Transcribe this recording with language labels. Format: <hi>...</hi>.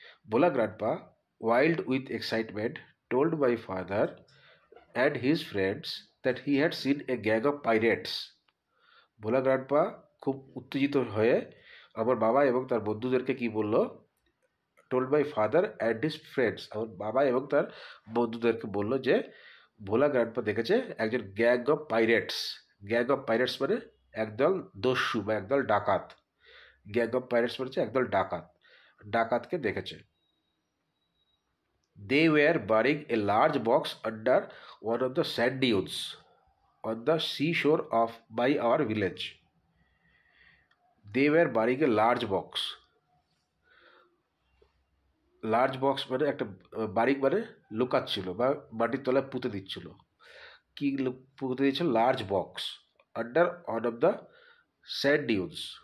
<en>Bhola grandpa, wild with excitement, told my father and his friends that he had seen a gang of pirates.</en> <bn>Bhola grandpa খুব উত্তেজিত হয়ে আমার বাবা এবং তার বন্ধুদেরকে কি বলল,</bn> <en>told my father and his friends,</en> <bn>আমার বাবা এবং তার বন্ধুদেরকে বলল যে ভোলা গ্র্যান্ডপা দেখেছে একজন gang of pirates. Gang of pirates মানে একদল দস্যু বা একদল ডাকাত। গ্যাং অফ পাইরেটস মানে একদল ডাকাতকে দেখেছে।</bn> <en>They were burying a large box under one of the sand dunes on the seashore by our village. They were burying a large box.</en> <bn>Large box মানে একটা বারিক মানে লুকাচ্ছিল বা মাটির তলায় পুঁতে দিচ্ছিল। কি পুঁতে দিচ্ছিল?</bn> <en>Large box under one of the sand dunes.</en>